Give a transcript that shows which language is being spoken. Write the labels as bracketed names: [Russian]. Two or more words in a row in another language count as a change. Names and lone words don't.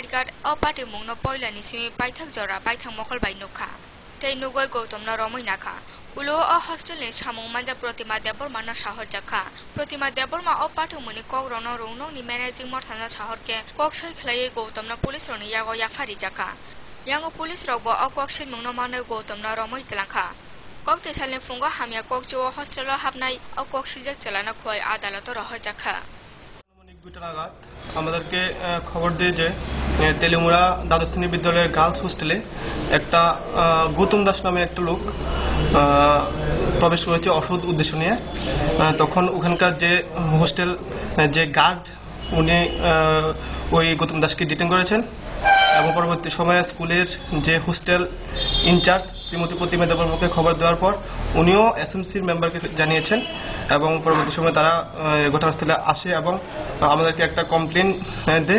[Kok Borok] गार्ड अ पार्टी मुंगनो पयला निसिमि बाइथाक जरा बाइथाक मखल बाइ नुखा तै नुगै गौतम न रमै नाखा उलो अ हस्टेल नि सामुं मानजा प्रतिमा देबबर्मा न शहर जाखा प्रतिमा देबबर्मा अ पाठो मुनि कक रन रुंगनक नि मैनेजिंग मथाना शहर के कक सै खलायै गौतम न पुलिस रनि यागो याफारि जाखा यांगो पुलिस रगबो अ कक सै मुंगनो मानै गौतम न रमै तलाखा कक तेसालनि फुंगा हामिया कक जो हस्टेल हाबनाय अ कक सिजक चलाना खय आदालत रहर जाखा [Bangla] 2টা নাগাদ আমাদেরকে খবর দিয়ে যে তেলিমুড়া দ্বাদশ শ্রেণী বিদ্যালয়ের [English] girls hostel [Bangla] একটা গৌতম দাস নামে একটা লোক প্রবেশ করেছে অসৎ উদ্দেশ্য নিয়ে। তখন ওখানকার যে হোস্টেল যে গার্ড উনি ওই গৌতম দাসকে ডিটেইন করেছেন এবং পরবর্তী সময়ে স্কুলের যে [English] hostel incharge [Bangla] শ্রীমতী প্রতিমা দেববর্মাকে খবর দেওয়ার পর উনিও এসএমসির মেম্বারকে জানিয়েছেন এবং পরবর্তী সময়ে তারা ঘটনাস্থলে আসে এবং আমাদেরকে একটা কমপ্লেন দেয়।